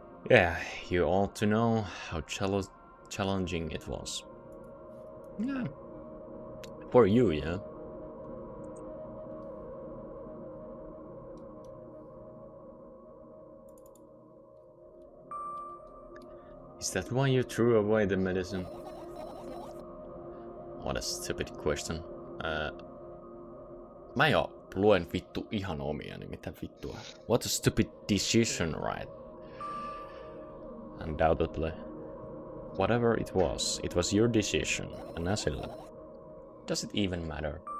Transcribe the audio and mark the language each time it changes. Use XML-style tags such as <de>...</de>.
<en>Yeah, you ought to know how challenging it was. Yeah. For you, yeah. Is that why you threw away the medicine? What a stupid question.</en> <fi>Mä jo luen vittu ihan omiani, mitä vittua.</fi> <en>What a stupid decision, right? Undoubtedly. Whatever it was your decision,</en> <fi>anna sillä.</fi> <en>Does it even matter?</en>